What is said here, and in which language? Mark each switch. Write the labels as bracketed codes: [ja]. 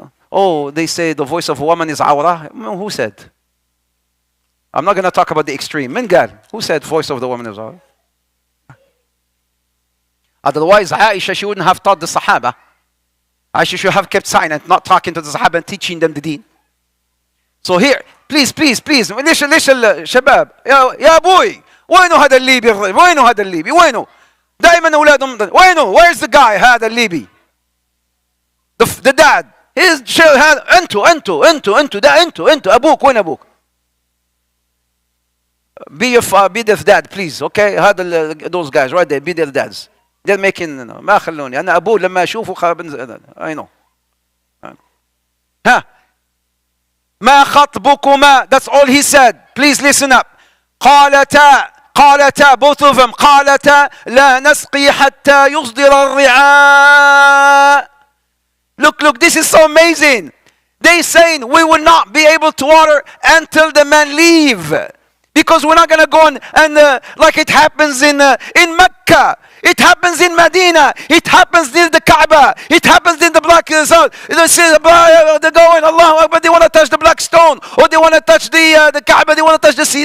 [en] Oh, they say the voice of a woman is awra. Who said? I'm not going to talk about the extreme. [ar] من قال? [en] Who said voice of the woman is awra? Otherwise, Aisha, she wouldn't have taught the Sahaba. Aisha should have kept silent, not talking to the Sahaba and teaching them the deen. So here, please, [ar] ليش الشباب يا أبوي, وينه هذا الليبي, وينه دائما أولادهم, وينه, [en] where's the guy [ar] هذا الليبي, the dad, هذا أنتوا ده أنتوا أبوك, وين أبوك? [en] Be their dad, please, okay? [ar] هذا [en] those guys right there, be their dads. They're making, [ar] ما خلوني أنا أبوه لما أشوفه [en] I know. ها, [ar] ما خطبكما, [en] that's all he said. Please listen up. [ar] قالتا, [en] both of them, [ar] قالتا لا نسقي حتى يصدر الرعاء. [en] Look, this is so amazing. They saying we will not be able to water until the men leave. Because we're not going to go and like it happens in Mecca. It happens in Medina. It happens near the Kaaba. It happens in the black zone. They say they're going, Allah, but they want to touch the black stone, or they want to touch the Kaaba. They want to touch the sea.